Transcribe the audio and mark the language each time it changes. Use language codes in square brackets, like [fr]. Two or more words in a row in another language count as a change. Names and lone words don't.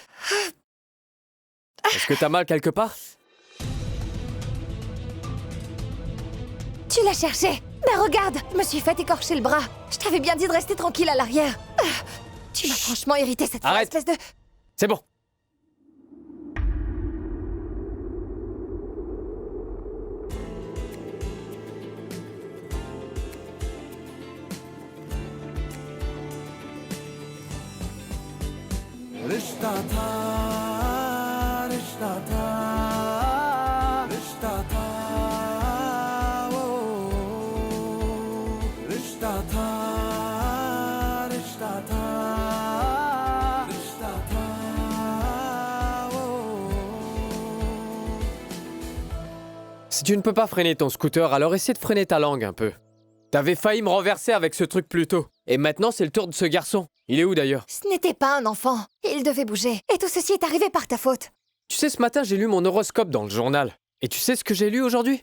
[fr] Est-ce que t'as mal quelque part? Tu l'as cherché. Mais regarde, je me suis fait écorcher le bras. Je t'avais bien dit de rester tranquille à l'arrière. Tu m'as franchement irrité cette fois, Arrête. espèce de... C'est bon. [hi] रिश्ता था रिश्ता था रिश्ता था वो रिश्ता था रिश्ता था रिश्ता था वो [fr] Si tu ne peux pas freiner ton scooter, alors essaie de freiner ta langue un peu. T'avais failli me renverser avec ce truc plus tôt. Et maintenant, c'est le tour de ce garçon. Il est où d'ailleurs? Ce n'était pas un enfant. Il devait bouger. Et tout ceci est arrivé par ta faute. Tu sais, ce matin, j'ai lu mon horoscope dans le journal. Et tu sais ce que j'ai lu aujourd'hui?